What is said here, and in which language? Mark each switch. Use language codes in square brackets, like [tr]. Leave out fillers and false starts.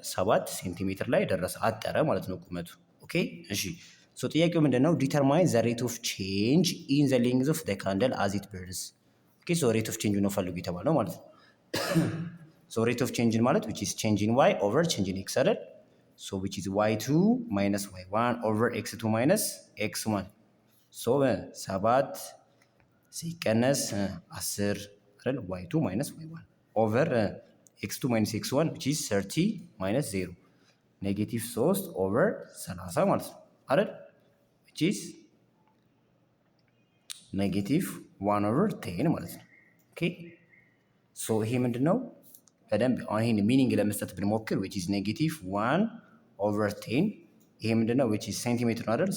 [am] 7 ሴንቲሜትር ላይ ደረሰ አጠረ ማለት ነው ቁመቱ። ኦኬ እሺ ጥያቄው ምንድነው? [en] ዲተርማይን ዘ ሬት ኦፍ ቼንጅ ኢን ዘ ሌንግዝ ኦፍ ዘ ካንደል አዝ ኢት በርንስ። ኦኬ ሬት ኦፍ ቼንጅ [am] ነው ፈልጉ የተባለው ማለት ነው። [en] ሬት ኦፍ ቼንጅን ማለት which is change in y over change in x አይደል? which is y2 minus y1 over x2 minus x1 7 [am] ሲቀነስ 10 አይደል? [en] y2 minus y1 over x2 minus x1 which is 30 minus 0 ኔጌቲቭ 3 ኦቨር 30 [am] ማለት ነው አይደል? [en] which is ኔጌቲቭ 1 ኦቨር 10 [am] ማለት ነው። ኦኬ ይሄ ምንድነው? በደንብ ይሄን ሚኒንግ ለመስጠት ብንሞክር [en] which is ኔጌቲቭ 1 ኦቨር 10 [am] ይሄ ምንድነው? which is ሴንቲሜትር ነው አይደል?